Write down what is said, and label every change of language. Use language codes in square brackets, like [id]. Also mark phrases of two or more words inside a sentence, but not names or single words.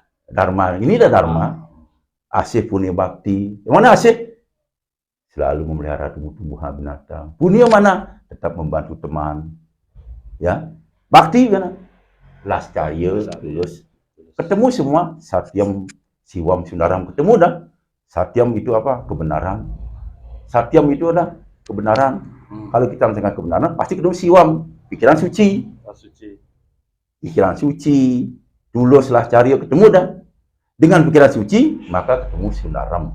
[id] Dharma. Ini ada dharma. Asih punya bakti. Yang mana asih? Selalu memelihara tumbuh-tumbuhan binatang. Punya mana? Tetap membantu teman. Ya. Bakti mana? Lascarya. Terus. Ketemu semua. [sa] Satyam, siwam, sundaram. [id] Ketemu dah. Satyam itu apa? Kebenaran. Satyam itu adalah kebenaran. Kalau kita mendengar kebenaran, pasti ketemu siwam, pikiran suci. Pikiran suci. Tulus lascarya ketemu dah. Dengan pikiran suci, maka ketemu sundaram.